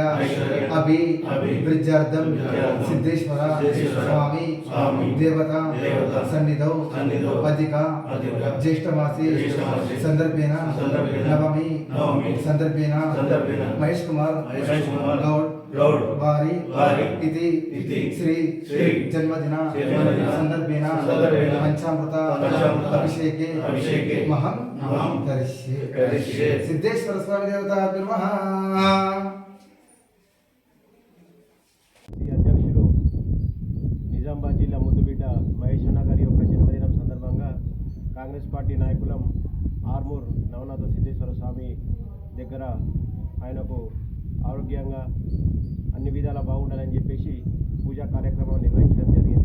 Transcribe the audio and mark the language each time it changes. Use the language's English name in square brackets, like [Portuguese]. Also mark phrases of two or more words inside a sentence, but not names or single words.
[Sanskrit] अभिवृद्ध्यर्थं सिद्धेश्वर स्वामी देवता सन्निधौ अधिका ज्येष्ठमासे संदर्भेन नवमी संदर्भेन महेश कुमार गौड़ वारी इति श्री जन्मदिन संदर्भेन पंचामृत अभिषेके महं करिष्ये सिद्धेश्वर स्वामी देवता नमः। [Telugu] అధ్యక్షులు నిజామాబాద్ జిల్లా ముద్దుబిడ్డ మహేష్ అన్న గారి యొక్క జన్మదినం సందర్భంగా కాంగ్రెస్ పార్టీ నాయకులం ఆర్మూర్ నవనాథ సిద్ధేశ్వర స్వామి దగ్గర ఆయనకు ఆరోగ్యంగా అన్ని విధాలా బాగుండాలని చెప్పేసి పూజా కార్యక్రమాలు నిర్వహించడం జరిగింది.